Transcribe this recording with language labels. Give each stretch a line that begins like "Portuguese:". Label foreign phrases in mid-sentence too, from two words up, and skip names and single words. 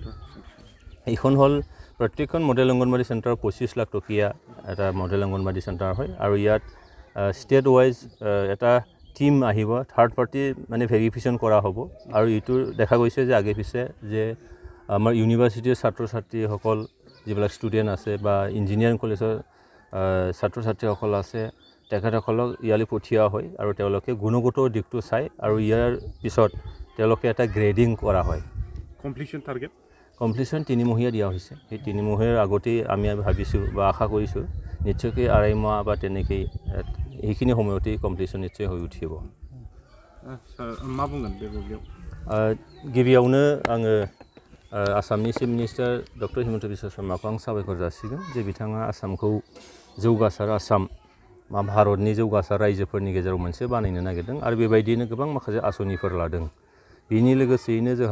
Assamese: এইখন হ'ল প্ৰত্যেকখন
English: model anganwadi centre
Assamese: 25 লাখ টকীয়া এটা
English: model anganwadi centre
Assamese: হয় আৰু ইয়াত
English: state wise
Assamese: এটা টিম আহিব
English: third party
Assamese: মানে ভেৰিফিকেশ্যন কৰা হ'ব আৰু এইটো দেখা গৈছে যে আগে পিছে যে আমাৰ ইউনিভাৰ্চিটিৰ ছাত্ৰ ছাত্ৰীসকল যিবিলাক ষ্টুডেণ্ট আছে বা
English: engineering collegeৰ
Assamese: ছাত্ৰ ছাত্ৰীসকল আছে তেখেতসকলক ইয়ালৈ পঠিওৱা হয় আৰু তেওঁলোকে গুণগত দিশটো চাই আৰু ইয়াৰ পিছত তেওঁলোকে এটা গ্ৰেডিং কৰা হয় কমপ্লিশ্যন 3 মহীয়া দিয়া হৈছে সেই 3 মহীয়াৰ আগতেই আমি ভাবিছোঁ বা আশা কৰিছোঁ নিশ্চয়কৈ 2.5 মাহ বা তেনেকৈ এইখিনি সময়তেই কমপ্লিশ্যন নিশ্চয় হৈ উঠিব
Bodo: गिबियावनो आङो आसामनि
English: chief minister
Bodo: डक्टर हिमन्त बिश्व शर्माखौ आं साबायखर जासिगोन जे बिथाङा आसामखौ जौगासार आसाम भारतनि जौगासार रायजोफोरनि गेजेराव मोनसे बानायनो नागिरदों आरो बेबायदिनो गोबां माखासे आसनिफोर लादों बिनि लोगोसेयैनो